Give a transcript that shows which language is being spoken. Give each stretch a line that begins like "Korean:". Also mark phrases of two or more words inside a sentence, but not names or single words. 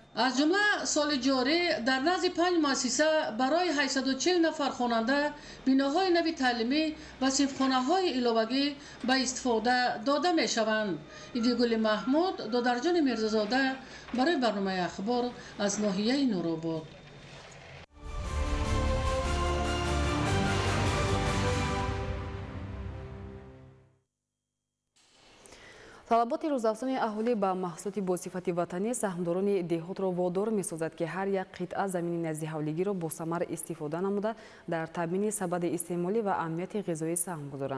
Tajik: аз ҷумла соли ҷорӣ дар назди 5 муассиса барои 840 нафар хонанда биноҳои нави таълимӣ ва синфхонаҳои иловагӣ ба истифода дода мешаванд. Ойдгул Маҳмуд Додарҷон Мирзозода барои барномаи Ахбор аз ноҳияи Нуробод. талаботи рӯзафзони аҳолӣ ба маҳсулоти босифати ватанӣ саҳмдорони деҳотро водор месозад ки ҳар як қитъа замини назди ҳавлигиро босамар истифода намуда дар таъмини сабади истеъмолӣ ва амнияти ғизоӣ саҳм гузоранд.